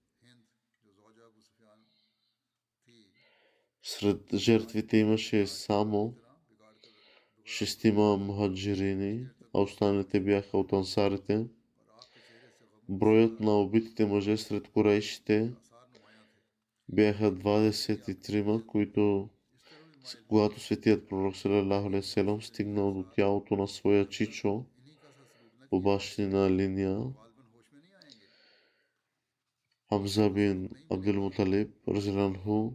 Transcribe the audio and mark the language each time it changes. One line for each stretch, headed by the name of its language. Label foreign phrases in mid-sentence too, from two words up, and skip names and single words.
Bulgarian: Сред жертвите имаше само 6 мухаджирини, а останалите бяха от ансарите. Броят на убитите мъже сред курейшите бяха 23, когато светият пророк
Arabic: صلى الله عليه وسلم
Bulgarian: стигнал до тялото на своя чичо по бащина линия Хамза бин Абдул Муталиб разеланху.